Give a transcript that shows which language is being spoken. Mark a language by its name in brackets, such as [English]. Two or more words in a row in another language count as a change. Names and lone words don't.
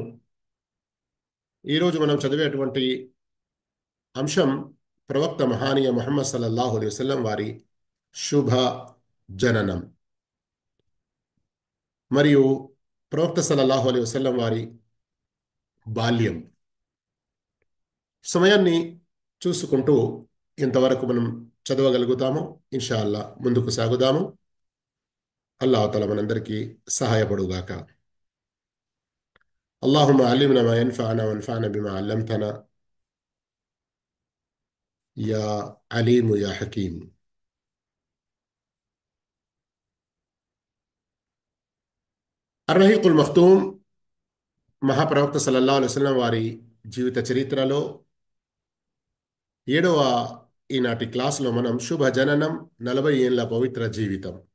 [Telugu] ఈరోజు మనం చదివేటువంటి అంశం ప్రవక్త మహానీయ ముహమ్మద్ [Arabic] صلى الله عليه وسلم [Telugu] వారి శుభ జననం మరియు ప్రవక్త [Arabic] صلى الله عليه وسلم [Telugu] వారి బాల్యం. సమయాన్ని చూసుకుంటూ ఇంతవరకు మనం చదవగలుగుతాము. [Arabic] إن شاء الله [Telugu] ముందుకు సాగుదాము. [Arabic] الله تعالى [Telugu] మనందరికీ సహాయపడుగాక. [Arabic] اللهم علمنا ما ينفعنا وانفعنا بما علمتنا يا عليم يا حكيم. [Telugu] అర్రహీకుల్ మఖ్తూమ్ మహాప్రవక్త [Arabic] صلى الله عليه وسلم [Telugu] వారి జీవిత చరిత్రలో 7వ ఈనాటి క్లాసులో మనం శుభ జననం, 40 ఏళ్ల పవిత్ర జీవితం.